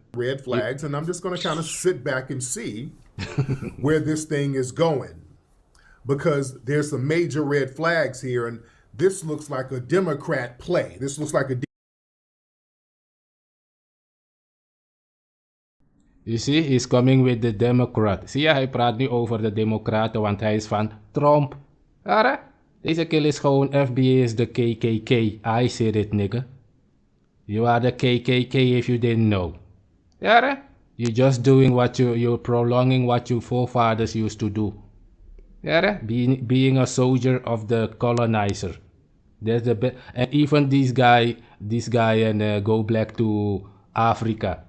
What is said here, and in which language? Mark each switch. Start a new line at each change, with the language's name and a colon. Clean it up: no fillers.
English: Red flags, and I'm just going to kind of sit back and see where this thing is going. because there's some major red flags here, and this looks like a Democrat play. This looks like a... You see, he's coming with the Democrat.
Dutch: Zie je, hij praat nu over de Democraten, want hij is van Trump. Ara? Deze kill is gewoon FBA is de KKK.
English: I said it, nigga. You are the KKK if you didn't know. Ara? You're just doing what you're prolonging what your forefathers used to do. Ara? Being a soldier of the colonizer. That's the and even this guy and go back to Africa.